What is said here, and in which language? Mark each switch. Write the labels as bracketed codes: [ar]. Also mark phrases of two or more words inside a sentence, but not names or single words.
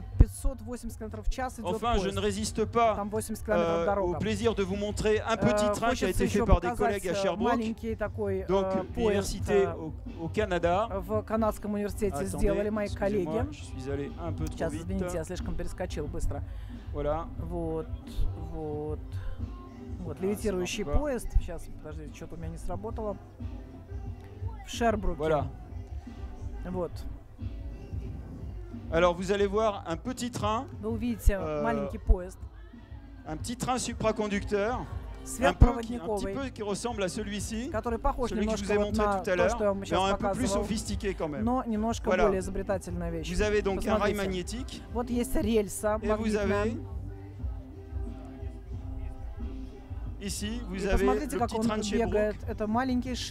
[fr] Enfin, je ne résiste pas au plaisir de vous montrer un petit train qui a été fait par des collègues à Sherbrooke, donc l'université au Canada. Attendez, excusez-moi, je suis allé un peu trop vite. Voilà. [ru] Вот, левитирующий поезд. Сейчас, подождите, что-то у меня не сработало. В Шербруке. [fr] Voilà. [ru] Вот. [fr] Alors vous allez voir un petit train. [ru] Вы увидите маленький поезд. [fr] Un petit train supraconducteur. Un petit peu qui ressemble à celui-ci, celui que je vous ai montré tout à l'heure, mais un peu plus sophistiqué quand même. Voilà. Vous avez donc un rail magnétique, et vous avez ici, vous avez le petit train de Sherbrooke.